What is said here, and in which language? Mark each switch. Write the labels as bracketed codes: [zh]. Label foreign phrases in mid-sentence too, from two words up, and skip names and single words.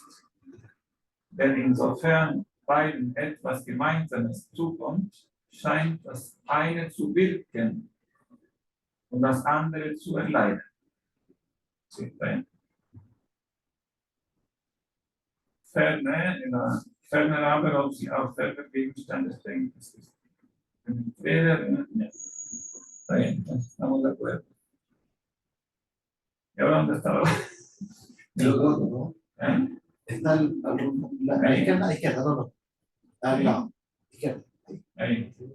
[de] Denn insofern beiden etwas Gemeinsames zukommt, scheint das eine zu wirken und das andere zu erleiden. Sí, Ferner aber, ob sie auch selber Gegenstand des Denkens ist. [es] Está bien, estamos de acuerdo. ¿Y ahora dónde está El gordo, ¿no? ¿Eh? Está la izquierda, no. Al lado. Izquierda. Ahí.